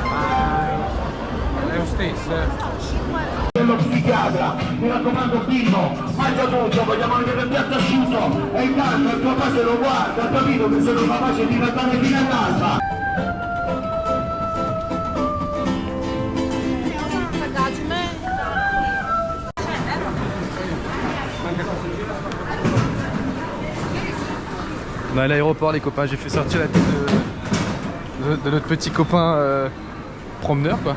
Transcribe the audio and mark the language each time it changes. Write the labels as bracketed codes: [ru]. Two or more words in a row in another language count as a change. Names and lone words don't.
[it] dello psichiatra, mi raccomando Pino, Mangia tutto, voglio mangiare il piatto asciutto e intanto il tuo padre lo guarda, ha capito che sono capace di andare fino a casa. [fr] On est à l'aéroport les copains, j'ai fait sortir la tête de notre petit copain promeneur quoi.